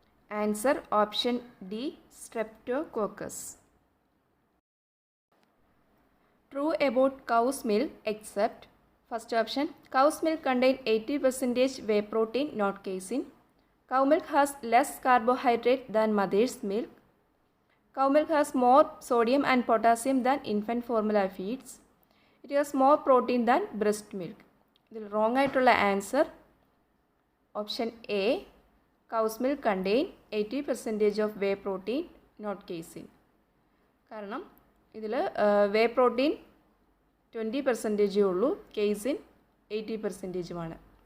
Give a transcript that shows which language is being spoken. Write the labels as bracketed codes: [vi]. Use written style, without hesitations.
[en] Answer option D, streptococcus. True about cow's milk except. First option, cow's milk contain 80% whey protein, not casein. Cow milk has less carbohydrate than mother's milk. Cow milk has more sodium and potassium than infant formula feeds. It has more protein than breast milk. [ml] ഇതിൽ wrong ആയിട്ടുള്ള [en] Answer option A, cow's milk contain 80% of whey protein, not casein. [ml] കാരണം ഇതിൽ വേ protein 20% ഉള്ളൂ, casein 80%.